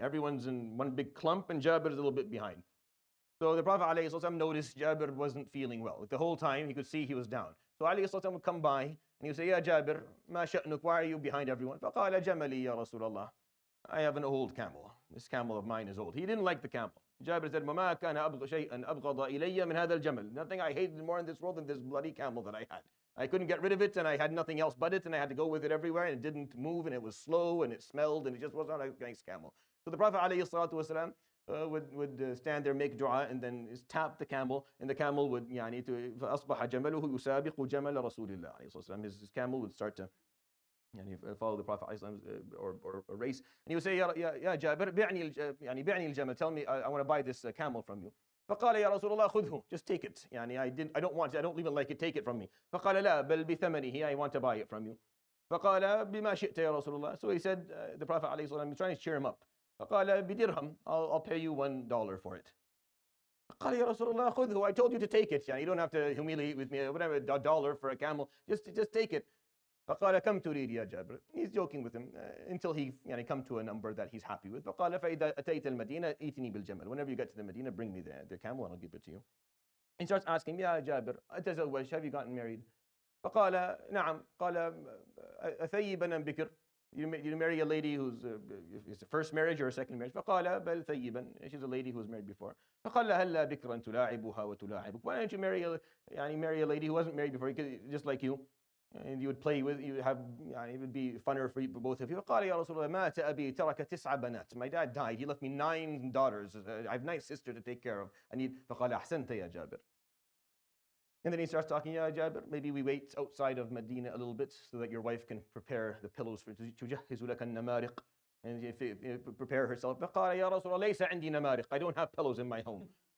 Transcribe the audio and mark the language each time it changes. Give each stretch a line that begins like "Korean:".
English: Everyone's in one big clump and Jabir is a little bit behind. So the Prophet ﷺ noticed Jabir wasn't feeling well. The whole time he could see he was down. So ﷺ would come by and he would say,
Arabic: Ya Jabir, ma sha'nuk,
English: why are you behind everyone?
Arabic: فَقَالَ جَمَلِي يَا رَسُولَ اللَّهِ.
English: I have an old camel. This camel of mine is old. He didn't like the camel. Jabir said,
Arabic: مَا كَانَ شَيْئًا أَبْغَضَ إِلَيَّ مِنْ هَذَا الْجَمَلِ.
English: Nothing I hated more in this world than this bloody camel that I had. I couldn't get rid of it and I had nothing else but it and I had to go with it everywhere and it didn't move and it was slow and it smelled and it just wasn't a nice camel. So the Prophet ﷺ would stand there, make dua, and then tap the camel, and the camel would
Arabic: فأصبح جمله يسابق جمل رسول الله عليه الصلاة والسلام.
English: His camel would start to follow the Prophet or race, and he would say, Ya Jabir,
Arabic: بعني الجمل.
English: Tell me, I want to buy this camel from you.
Arabic: فقال يا رسول الله خذه,
English: just take it. I don't want it, I don't even like it, take it from me.
Arabic: فقال لا بل بثمنه,
English: I want to buy it from you.
Arabic: فقال بما شئت يا رسول الله.
English: So he said, the Prophet
Arabic: عليه الصلاة والسلام,
English: trying to cheer him up.
Arabic: فقال بدرهم,
English: I'll pay you $1 for it.
Arabic: قال يا رسول الله خذه,
English: I told you to take it. You don't have to humiliate with me. Whatever, $1 for a camel, just take it.
Arabic: فقال كم تريد يا جابر.
English: He's joking with him until he come to a number that he's happy with.
Arabic: فقال فإذا أتيت المدينة ائتني بالجمل.
English: Whenever you get to the Medina, bring me the camel and I'll give it to you. He starts asking,
Arabic: يا جابر أتزوج,
English: have you gotten married?
Arabic: فقال نعم. قال أثيبا أم بكر.
English: You marry a lady who's is a first marriage or a second marriage.
Arabic: فقال بل ثيبا.
English: She's a lady who was married before.
Arabic: فقال هلا بكرا تلاعبها وتلاعبك.
English: Why don't you marry a lady who wasn't married before, just like you, and you would play with, you have it would be funner for both of you.
Arabic: فقال يا رسول الله مات أبي ترك 9 بنات.
English: My dad died. He left me 9 daughters. I have 9 sisters to take care of.
Arabic: فقال أحسنت يا جابر.
English: And then he starts talking, Ya Jabir, maybe we wait outside of Medina a little bit so that your wife can prepare the pillows for
Arabic: تجهز لك النمارق,
English: and if prepare herself.
Arabic: فقال يا رسول الله ليس عندي نمارق.
English: I don't have pillows in my home.